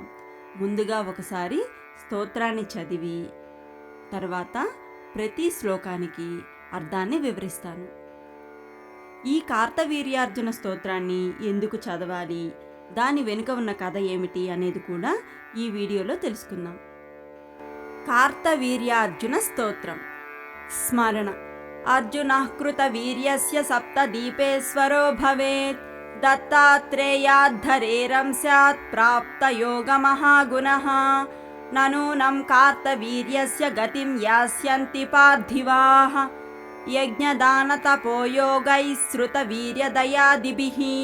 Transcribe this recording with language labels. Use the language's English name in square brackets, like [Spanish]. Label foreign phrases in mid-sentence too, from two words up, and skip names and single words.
[Telugu] ముందుగా ఒకసారి స్తోత్రాన్ని చదివి తర్వాత ప్రతి శ్లోకానికి అర్థాన్ని వివరిస్తాను. ఈ కార్తవీర్యార్జున స్తోత్రాన్ని ఎందుకు చదవాలి, దాని వెనుక ఉన్న కథ ఏమిటి అనేది కూడా ఈ వీడియోలో తెలుసుకుందాం. కార్తవీర్యార్జున స్తోత్రం. స్మరణ. [Sanskrit] अर्जुनः कृतवीर्यस्य सप्तदीपेश्वरो भवेत्, दत्तात्रेयाद्धरेरं स्यात् प्राप्तयोगमहागुणः। नूनं कार्तवीर्यस्य गतिं यास्यन्ति पार्थिवाः, यज्ञदानतपोयोगैः श्रुतवीर्यदयादिभिः।